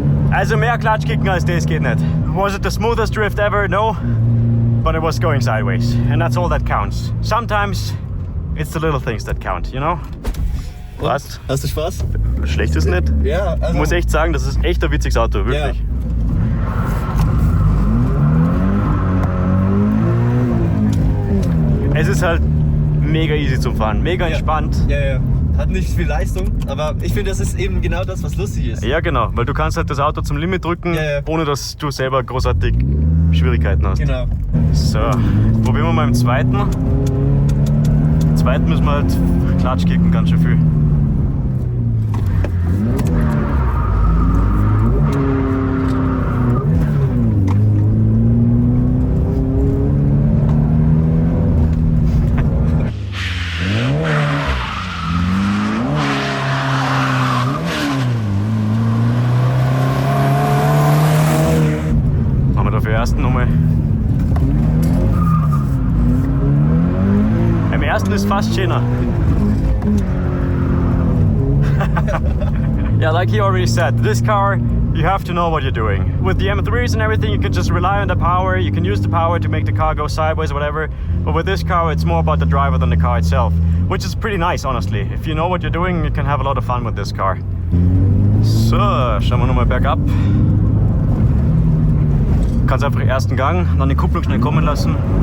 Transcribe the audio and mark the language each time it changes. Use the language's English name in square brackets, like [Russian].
[German] Also mehr Klatschkicken als das geht nicht. [English] Was it the smoothest drift ever? No. But it was going sideways. And that's all that counts. Sometimes it's the little things that count, you know? [German] Was? Hast du Spaß? Schlecht ist nicht. Ja, also... Ich muss echt sagen, das ist echt ein witziges Auto, wirklich. Ja. Es ist halt mega easy zum Fahren, mega entspannt. Ja. Hat nicht viel Leistung, aber ich finde, das ist eben genau das, was lustig ist. Ja, genau, weil du kannst halt das Auto zum Limit drücken, ohne dass du selber großartig Schwierigkeiten hast. Genau. So, probieren wir mal im zweiten. Im zweiten müssen wir halt Klatsch kicken, ganz schön viel. Ersten Nummer. Im ersten ist fast schöner. [English] Yeah, like he already said, this car, you have to know what you're doing. With the M3s and everything, you can just rely on the power. You can use the power to make the car go sideways or whatever. But with this car, it's more about the driver than the car itself, which is pretty nice, honestly. If you know what you're doing, you can have a lot of fun with this car. [German] So, schauen wir nochmal bergab. Du kannst einfach den ersten Gang, dann die Kupplung schnell kommen lassen.